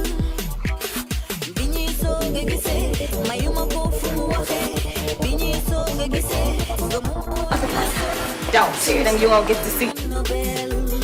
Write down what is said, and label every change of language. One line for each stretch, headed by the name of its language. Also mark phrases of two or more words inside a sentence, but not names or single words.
Wolof: bi ñuy soog a gisee mayuma ko fu mu waxee bi ñuy soog a gisee nga mu
English: don't see it and you won't get to see. Nobel